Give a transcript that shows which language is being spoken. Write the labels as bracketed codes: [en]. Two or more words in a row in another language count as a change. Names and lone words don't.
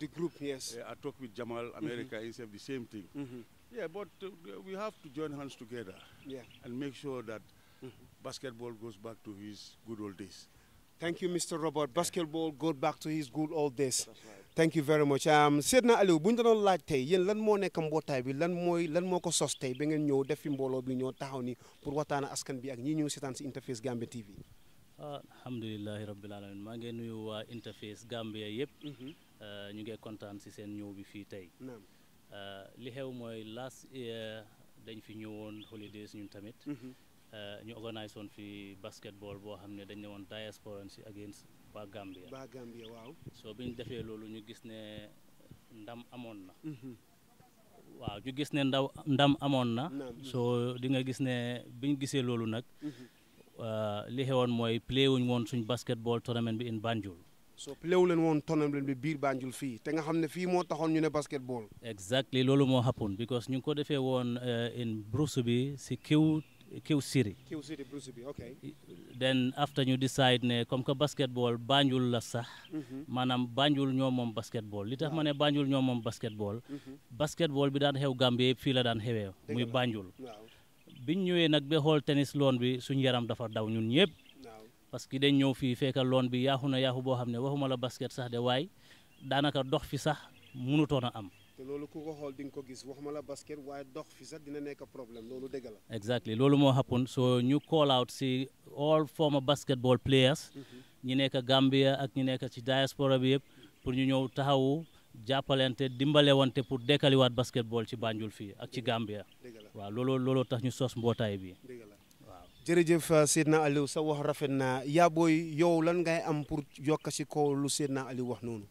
[en] The group, yes. I talk with Jamal America. He said the same thing. Yeah, but we have to join hands together. Yeah. And make sure that basketball goes back to his good old days. Thank you, Mr. Robert. Basketball goes back to his good old days. That's right. Thank you very much. [wo] Seydina Aliou bu ñu doon laaj tey yéen lan moo nekk mbootaay bi lan moo ko sos tey ba ngeen ñëw def fi mbooloo bi ñoo taxaw ni pour waxtaan askan bi ak ñi ñëw seetaan si InterFace Gambia TV. alhamdulilahi rabbil alamin maa ngi nuyu waa InterFace Gambia yëpp. ñu ngi kontaan si seen ñëw bi fii tey. li xew mooy [en] last year [wo] dañ fi ñëwoon holidays ñun tamit. ñu organise woon fi basketball boo xam ne dañ ne woon diaspora si against waa Gambia. waa Gambia waaw. soo bi ñu defee loolu ñu gis ne ndam amoon na. waaw ñu gis ne ndam amoon na. soo di nga gis ne bi ñu gisee loolu nag. li xewoon mooy play wuñ woon suñ [en] basketball tournament [wo] bi in Banjul. [en] so play [wo] wu leen woon tournament bi biir Banjul fii te nga xam ne fii moo taxoon ñu ne basketball. exactly loolu moo [en] happen because [wo] ñu ngi ko defee woon in Bruce bi si Kiw City. Kiw City Bruce bi ok. [en] then after [wo] ñu decide ne [fr] comme que [wo] basketball Banjul la sax. maanaam Banjul ñoo moom basketball li tax ma ne Banjul ñoo moom basketball. basketball bi daan xew Gambie yëpp fii la daan xewee. muy Banjul. biñ ñëwee nag ba xool tennis loon bi suñu yaram dafa daw ñun ñëpp. [fr] parce que [wo] dañ ñëw fii fekk loon bi yaaxu na yaaxu boo xam ne waxuma la basket sax de waaye daanaka dox fi sax mënutoon a am. te loolu ku ko xool di nga ko gis waxuma la basket waaye dox fi sax dina nekk problème loolu dëgg la. exactly loolu moo [en] happen so [wo] ñu [en] call out [wo] si [en] all former basketball players. [wo] ñi nekk Gambia ak ñi nekk ci diaspora bi yëpp pour ñu ñëw taxawu jàppalante dimbale wante pour dekkaliwaat basketball ci Banjul fii ak ci Gambia. waaw looloo tax ñu sos mbootaay bi. jërëjëf Seydina Aliou sa wax rafet na yaa booy yow lan ngay am pour yokk si kaw lu Seydina Aliou wax noonu.